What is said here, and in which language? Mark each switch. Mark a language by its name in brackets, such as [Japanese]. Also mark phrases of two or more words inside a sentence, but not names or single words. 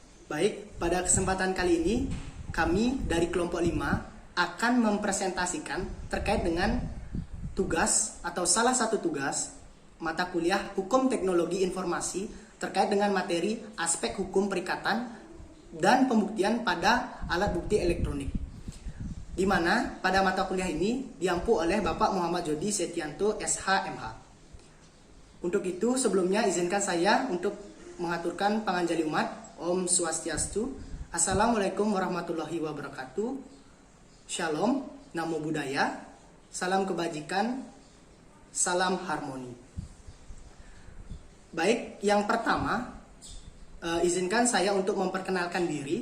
[Indonesian] Baik, pada kesempatan kali ini kami dari kelompok 5 akan mempresentasikan terkait dengan tugas atau salah satu tugas mata kuliah Hukum Teknologi Informasi terkait dengan materi aspek hukum perikatan dan pembuktian pada alat bukti elektronik. Di mana pada mata kuliah ini diampu oleh Bapak Muhammad Jody Setianto SH.MH. Untuk itu sebelumnya izinkan saya untuk mengaturkan panganjali umat. [Sanskrit] Om Swastiastu. [Arabic] السلام عليكم ورحمة الله وبركاته. [Indonesian] Shalom, [Pali] namo buddhaya, [Indonesian] salam kebajikan, salam harmoni. Baik, yang pertama izinkan saya untuk memperkenalkan diri.